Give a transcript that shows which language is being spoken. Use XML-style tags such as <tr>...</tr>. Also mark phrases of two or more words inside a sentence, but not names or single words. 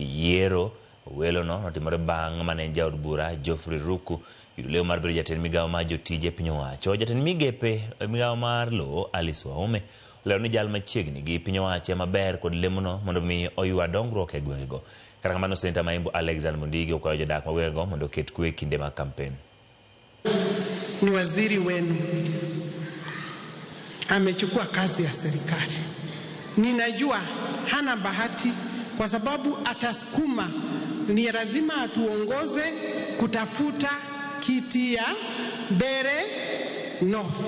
<luo>Yiero welo no notimore bang' mane jaod bura Geoffrey Ruku yudo leo mar bedo jatend migawo mar jotije piny owacho. Jatend migepe migawo mar lo Alice Waume leo ni jal machiegni gi piny owacho maber kod lemono mondo mi oywa dongruok e gwengego. Kata kamano Senator Maimbo Alexander Mundigi okwayo jodak ma gwengego mondo oket kwe kinde mag kampen.</luo> <sw>Ni waziri wenu amechukua kazi ya serikali. Ninajua hana bahati kwa sababu atasukuma, ni lazima atuongoze kutafuta kiti ya Mbeere North.</sw>